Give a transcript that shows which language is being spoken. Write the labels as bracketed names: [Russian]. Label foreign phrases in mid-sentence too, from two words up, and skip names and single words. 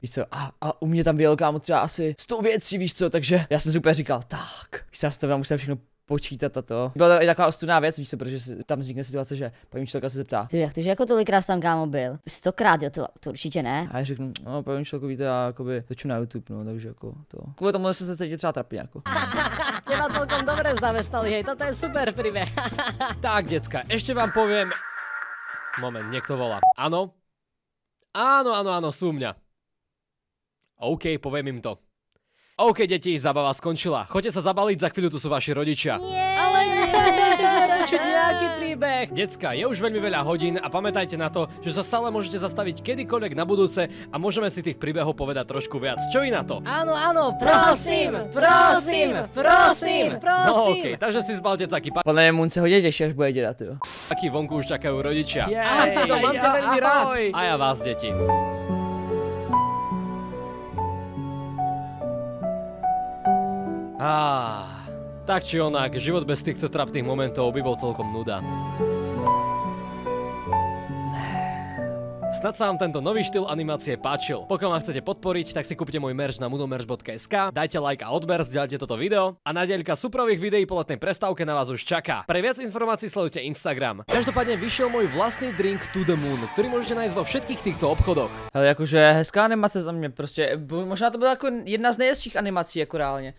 [Czech] Víš co, a u mě tam bylo kámo třeba asi 100 věcí, víš co, takže já jsem si úplně říkal, tak, víš co, já si to musím všechno počítat a to. Byla to i taková ostudná věc, víš co, protože tam vznikne situace, že paní učitelka se zeptá. Ty, jak to, že jako tolikrát tam kámo byl? 100krát, jo, to určitě ne. A já řeknu, no paní učitelko, víte, já jakoby točím na YouTube, no, takže jako to. Kvůli tomu jsem se cítil třeba trapně, jako. [Slovak] Teba celkom dobre zamestnali, hej, toto je super príbeh. Tak, decka, ešte vám poviem... Moment, niekto volá. Áno? Áno, sú mňa. OK, poviem im to. OK, deti, zabava skončila. Choďte sa zabaliť, za chvíľu tu sú vaši rodičia. Ale nie, ešte sa počuť nejaký príbeh. Decka, je už veľmi veľa hodín a pamätajte na to, že sa stále môžete zastaviť kedykoľvek na budúce a môžeme si tých príbehov povedať trošku viac. Čo vy na to? Áno, prosím. No OK, takže si zbalte taký [Czech] Podle mě Moon se hodně těší, až bude dělat, jo. [Slovak] Taký vonku už čakajú rodičia. Ahoj, Tedo, mám ťa veľmi rád. A ja vás, deti. Tak či onak, život bez týchto trapných momentov by bol celkom nuda. Snad sa vám tento nový štýl animácie páčil. Pokiaľ ma chcete podporiť, tak si kúpte môj merch na munomerch.sk, dajte like a odber, zdieľte toto video a nadeľka suprových videí po letnej prestávke na vás už čaká. Pre viac informácií sledujte Instagram. Každopádne vyšiel môj vlastný drink To The Moon, ktorý môžete nájsť vo všetkých týchto obchodoch. [Czech] Ale jakože hezká animace za mě, prostě, možná to byla jako jedna z nejhezčích animací, jako reálně.